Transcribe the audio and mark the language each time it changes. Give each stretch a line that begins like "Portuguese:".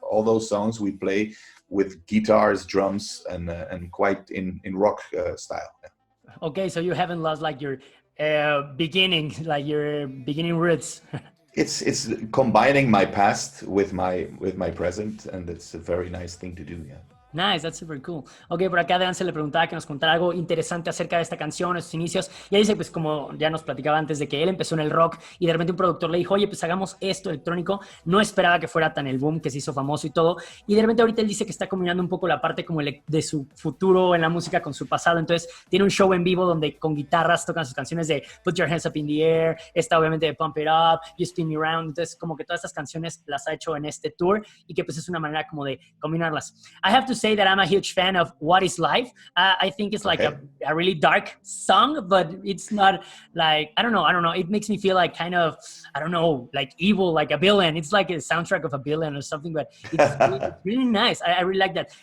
English: All those songs we play with guitars, drums, and quite in rock style. Okay, so you haven't lost like your beginning roots. It's combining my past with my present, and it's a very nice thing to do. Yeah. Nice, that's super cool.
Spanish: Ok, por acá Danzel le preguntaba que nos contara algo interesante acerca de esta canción, de sus inicios. Y él dice, pues como ya nos platicaba antes, de que él empezó en el rock y de repente un productor le dijo, oye, pues hagamos esto electrónico. No esperaba que fuera tan el boom, que se hizo famoso y todo. Y de repente ahorita él dice que está combinando un poco la parte como de su futuro en la música con su pasado. Entonces tiene un show en vivo donde con guitarras tocan sus canciones de Put Your Hands Up in the Air, esta obviamente de Pump It Up, You Spin Me Around. Entonces como que todas estas canciones las ha hecho en este tour y que pues es una manera como de combinarlas.
English: I have to say that I'm a huge fan of What Is Life. I think it's like a really dark song, but it's not like, I don't know. It makes me feel like kind of, I don't know, like evil, like a villain. It's like a soundtrack of a villain or something, but it's really nice. I really like that.